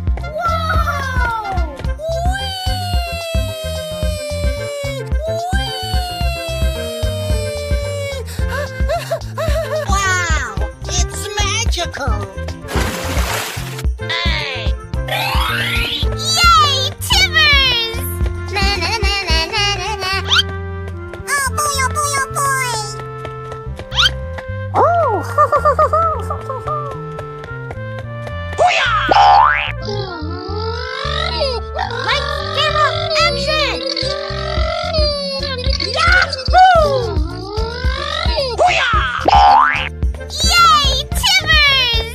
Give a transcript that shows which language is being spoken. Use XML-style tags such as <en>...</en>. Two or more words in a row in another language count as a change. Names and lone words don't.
<en>Wow, it's magical. Yay, Timbers! Na na na na na na na. Oh boy, oh boy, oh boy. Lights, camera, action! Yahoo! Yay, Timbers!</en>